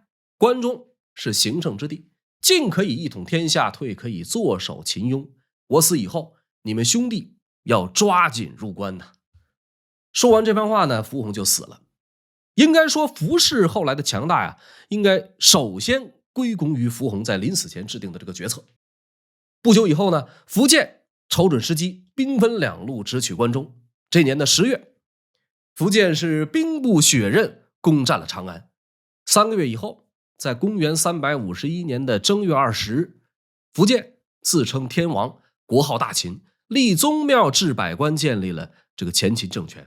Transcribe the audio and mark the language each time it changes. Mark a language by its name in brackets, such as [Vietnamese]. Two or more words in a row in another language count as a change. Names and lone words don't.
[Chinese] 關中是形勝之地，進可以一統天下，退可以坐守秦雍。我死以後，你們兄弟要抓緊入關吶。” 說完這番話呢，蒲洪就死了。應該說，蒲氏後來的強大呀，應該首先歸功於蒲洪在臨死前制定的這個決策。不久以後呢，苻建瞅準時機，兵分2路直取關中。這年的10月，苻建是兵不血刃攻占了長安。3個月以後，在公元351年的正月20日，苻建自稱天王，國號大秦，立宗廟，置百官，建立了這個前秦政權。